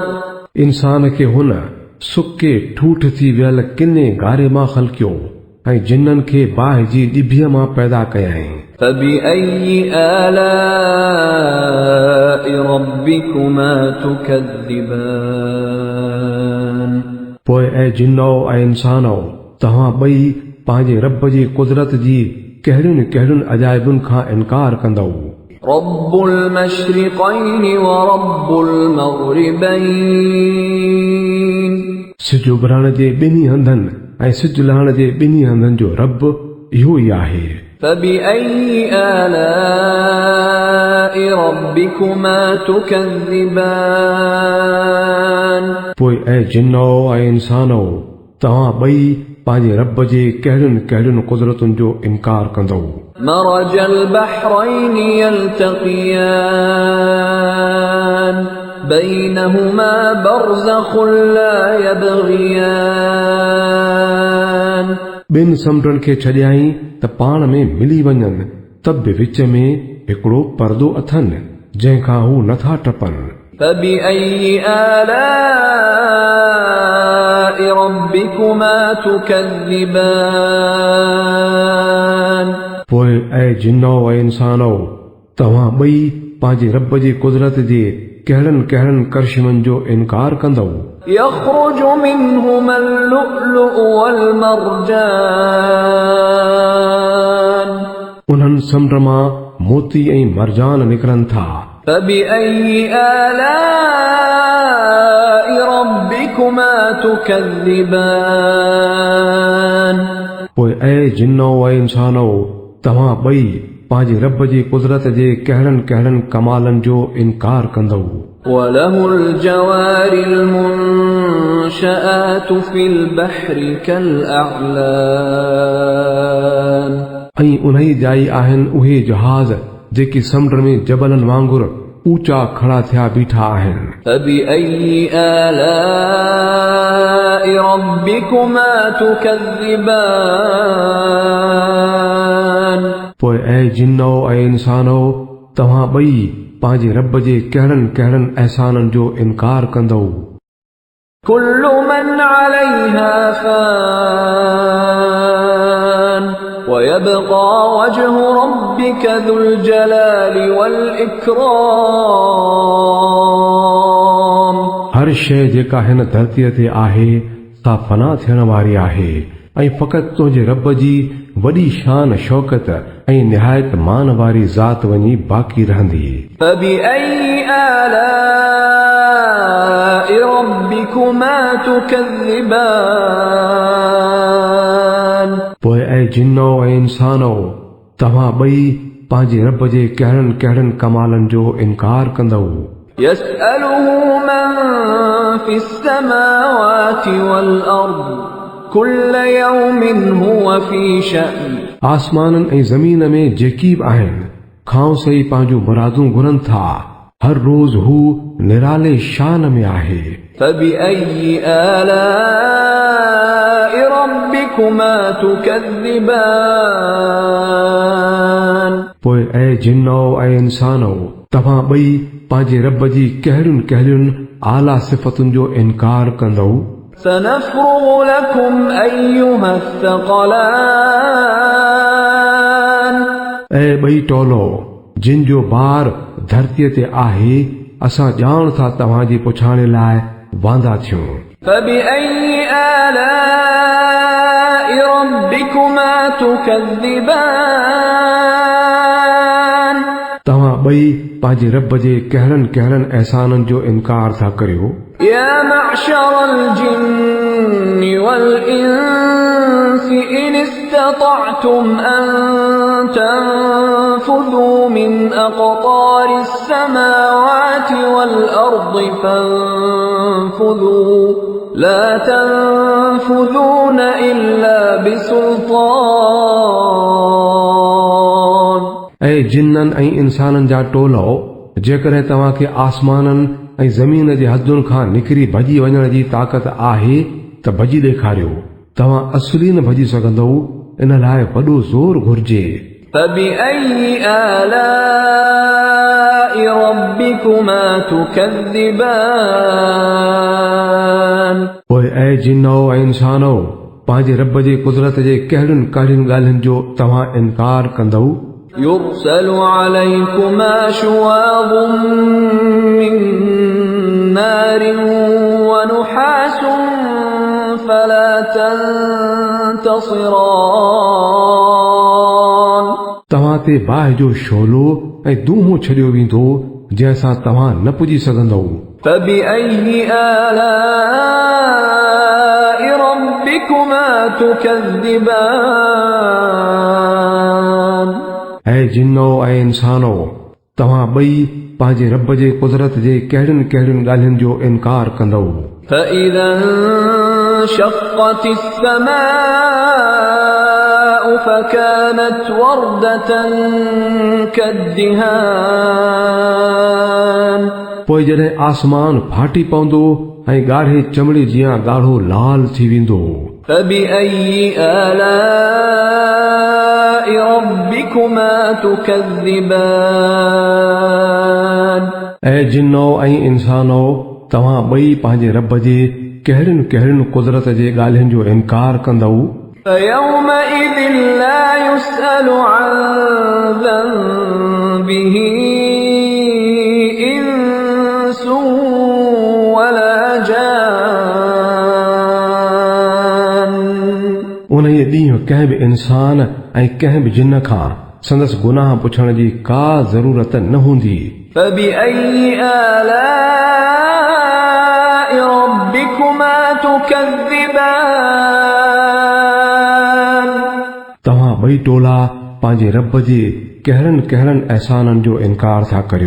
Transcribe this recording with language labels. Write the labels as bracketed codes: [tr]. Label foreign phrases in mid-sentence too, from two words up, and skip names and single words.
[sd] इंसान खे हुन सुके ठूठ थी वियल किने गारे मां ख़लकियो ऐं जिन्ननि खे बाहि जी ॾिभीअ मां पैदा कयाईं। [ar] فبأي آلاء ربكما تكذبان [sd] पोइ ऐं जिन्नो ऐं इंसानो तव्हां ॿई पंहिंजे रब जी कुदरत जी कहिड़ियुनि कहिड़ियुनि अजाइबुनि खां इनकार कंदो। [ar] رب المشرقين ورب المغربين [sd] सिज उभरण जे ॿिन्ही हंधनि ऐं सिज लहण जे ॿिन्ही हंधनि जो रब इहो ई आहे। [ar] فبأي آلاء ربكما تكذبان [sd] पोइ ऐं जिन्नो ऐं इंसानो तव्हां ॿई पंहिंजे रब जे कहिड़ियुनि कहिड़ियुनि कुदरतुनि जो इनकार कंदो। [ar] مرج البحرين يلتقيان بينهما برزخ لا يبغيان [sd] ॿिनि समुंडनि खे छॾियाई त पाण में मिली वञनि त बि विच में हिकिड़ो परदो अथनि जंहिंखां हू नथा टपनि। [ar] فبأي آلاء ربكما تكذبان [sd] पोइ ऐं जिन्नो ऐं इंसानो तव्हां ॿई पंहिंजे रब जी कुदरत जे कहिड़नि कहिड़नि करिश्मनि जो इनकार कंदो। [ar] يخرج منهما اللؤلؤ والمرجان [sd] उन्हनि समुंड मां मोती ऐं मरजान निकिरनि था। [ar] فبأي آلاء ربكما تكذبان [sd] पोइ ऐ जिन्नो ऐं इंसानो तव्हां ॿई पंहिंजे रब जी कुदरत जे कहिड़नि कहिड़नि कमालनि जो इनकार कंदव। [ar] وله الجوار المنشآت في البحر كالأعلام [sd] ऐं उन्ही जाई आहिनि उहे जहाज़ जेके समुंड में जबलनि वांगुरु ऊचा खड़ा थिया बीठा आहिनि। [ar] فبأي آلاء ربكما تكذبان [sd] पोइ ऐ जिन्नो ऐं इंसानो तव्हां ॿई पंहिंजे रब जे कहिड़नि कहिड़नि अहसाननि जो इनकार कंदव। [ar] كل من عليها فان ويبقى وجه ربك ذو الجلال والإكرام [sd] हर शइ जेका हिन धरतीअ ते आहे सा फना थियण वारी आहे ऐं फ़क़ति तुंहिंजे रब जी वॾी शान शौकत ऐं निहायत मान वारी ज़ात वञी बाक़ी रहंदी। [ar] فبأي آلاء ربكما تكذبان [sd] पोइ ऐं जिन्नो ऐं इंसानो तव्हां ॿई पंहिंजे रब जे कहिड़नि कहिड़नि कमालनि जो इनकार कंदव। [ar] يسأله من في السماوات والأرض كل يوم هو في شأن [sd] आसमाननि ऐं ज़मीन में जेकी बि आहिनि खां सही पंहिंजूं मुरादूं घुरनि था हर रोज़ हू निराले शान में आहे। [ar] فبأي آلاء ربكما تكذبان [sd] पोइ ऐ जिन्नो ऐं इंसानो तव्हां ॿई पंहिंजे रब जी कहिड़ियुनि कहिड़ियुनि आला सिफ़तुनि जो इनकार कंदव। [ar] سنفرغ لكم أيها الثقلان [sd] ऐ ॿई टोलो जिन जो बार धरतीअ ते आहे असां ॼाण था तव्हांजे पुछाणे लाइ वांदा थियूं। [ar] فبأي آلاء ربكما تكذبان [sd] तव्हां ॿई पंहिंजे रब जे कहिड़नि कहिड़नि अहसाननि जो इनकार था करियो। [ar] يا معشر الجن والإنس إن استطعتم أن تنفذوا من أقطار السماوات والأرض فانفذوا لا تنفذون إلا بسلطان [sd] ऐं जिन्ननि ऐं इंसाननि जा टोलो जेकॾहिं तव्हांखे आसमाननि ऐं ज़मीन जे हदुनि खां निकिरी भॼी वञण जी ताक़त आहे त भॼी ॾेखारियो। तव्हां असली न भॼी सघंदव इन लाइ वॾो ज़ोर घुर्जे। [ar] فبأي آلاء ربكما تكذبان [sd] पोइ ऐं जिन्नो ऐं इंसानो पंहिंजे रब जे कुदरत जे कहिड़ियुनि कहिड़ियुनि ॻाल्हियुनि जो तव्हां इनकार कंदव। [ar] يرسل عليكما شواظ من نار ونحاس فلا تنتصران [sd] तव्हां ते बाहि जो शोलो ऐं दूंहों छॾियो वेंदो जंहिंसां तव्हां न पुॼी सघंदव। [ar] فبأي آلاء ربكما تكذبان [sd] ऐं जिन्नो ऐं इंसानो तव्हां ॿई पंहिंजे रब जे कुदरत जे कहिड़ियुनि कहिड़ियुनि ॻाल्हियुनि जो इनकार कंदव। [ar] فإذا انشقت السماء فكانت وردة كالدهان [sd] पोइ जॾहिं आसमान फाटी पवंदो ऐं ॻाढ़े चमड़े जीअं ॻाढ़ो लाल थी वेंदो। [ar] فبأي آلاء ربكما تكذبان [sd] ऐं जिन्नो ऐं इंसानो तव्हां ॿई पंहिंजे रब जे कहिड़ियुनि कहिड़ियुनि कुदरत जे ॻाल्हियुनि जो इनकार कंदव। [ar] فيومئذ لا يسأل عن ذنبه إنس ولا جان [sd] उन ॾींहुं कंहिं बि इंसान ऐं कंहिं बि जिन खां संदसि गुनाह पुछण जी का ज़रूरत न हूंदी। [ar] فبأي آلاء ربكما تكذبان [sd] तव्हां ॿई टोला पंहिंजे रब जे कहिड़नि कहिड़नि अहसाननि जो इनकार था करियो।